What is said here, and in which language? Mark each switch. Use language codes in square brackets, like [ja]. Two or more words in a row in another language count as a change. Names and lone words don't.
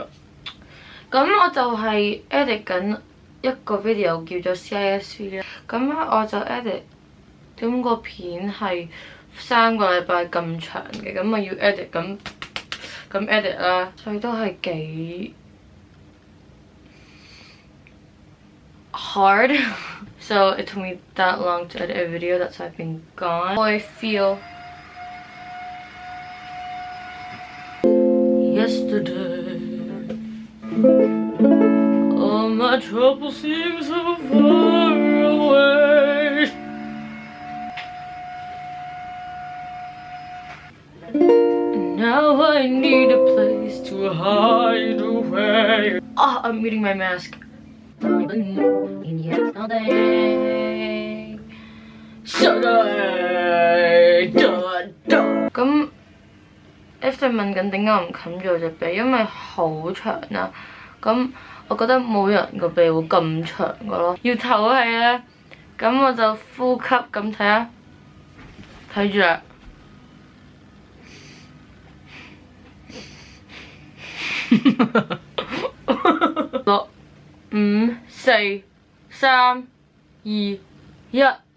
[yue] 咁我就係 edit 緊一個 video 叫做 CISV 啦。咁咧我就 edit 咁個片係3個禮拜咁長嘅，咁我要 edit 咁 edit 啦，所以都係幾 hard. [en] So it took me that long to edit a video. That's why I've been gone. How I feel yesterday. All my troubles seem so far away. Now I need a place to hide away. Oh, I'm eating my mask. In yesterday. [yue] 咁 F 就問緊點解我唔冚住我隻鼻，因為好長啦。咁我覺得冇人個鼻會咁長噶咯，要唞氣咧。咁我就呼吸咁睇下，睇住啦。6、5、4、3、2、1。